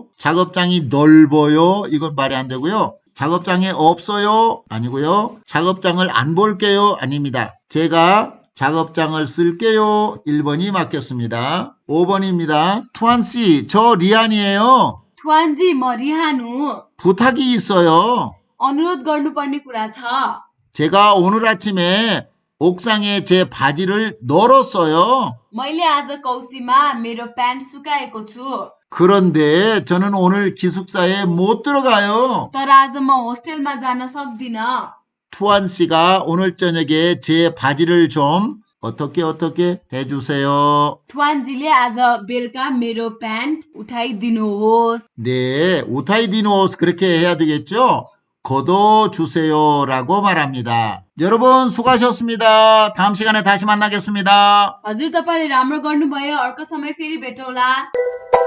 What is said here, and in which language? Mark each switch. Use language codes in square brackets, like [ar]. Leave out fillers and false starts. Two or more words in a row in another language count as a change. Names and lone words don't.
[ko] 작업장이 넓어요. 이건 말이 안 되고요. 작업장에 없어요. 아니고요. 작업장을 안 볼게요. 아닙니다. 제가 작업장을 쓸게요. 1번이 맞겠습니다. 5번입니다. 투한씨, 저 리안이에요. [ne] 투안जी म रिहान हुँ। [ko] 부탁이 있어요. [ne] अनुरोध गर्नुपर्ने कुरा छ। [ko] 제가 오늘 아침에 옥상에 제 바지를 널었어요. [ne] मैले आज कौसीमा मेरो प्यान्ट सुकाएको छु। [ko] 그런데 저는 오늘 기숙사에 못 들어가요. [ne] तर आज म होस्टेलमा जान सक्दिनँ। [ko] 투한 씨가 오늘 저녁에 제 바지를 좀 어떻게 해주세요. [ne] 투안जीले आज बेलुका मेरो प्यान्ट उठाइदिनुहोस्। [ko] 네, 우타이디노스 그렇게 해야 되겠죠? 걷어주세요라고 말합니다. 여러분 수고하셨습니다. 다음 시간에 다시 만나겠습니다. [ne] हजुर, तपाईँले राम्रो गर्नुभयो। अर्को समय फेरि भेटौँला।